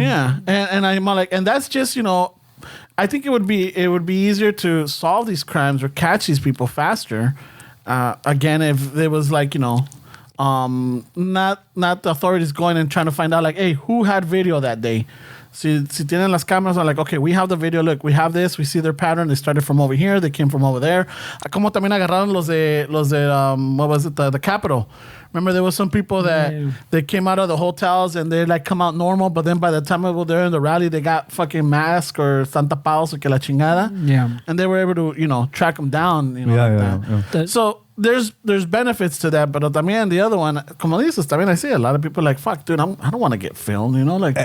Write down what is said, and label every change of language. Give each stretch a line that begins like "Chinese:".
English: Yeah, and I'm like, and that's just I think it would be easier to solve these crimes or catch these people faster. Again, if there was like not the authorities going and trying to find out like, hey, who had video that day.
Spanish: Si tienen las cámaras,
English: are like, okay, we have the video. Look, we have this. We see their pattern. They started from over here. They came from over there.
Spanish: Como también agarraron los de
English: what was it? The Capitol. Remember, there was some people that they came out of the hotels and they like come out normal, but then by the time they're in the rally, they got fucking mask or Santa Paus or
Spanish: que la chingada.
English: Yeah. And they were able to track them down. That. So there's benefits to that, but también the other one,
Spanish: como dices, también
English: I see a lot of people like, fuck, dude, I don't want to get filmed, like.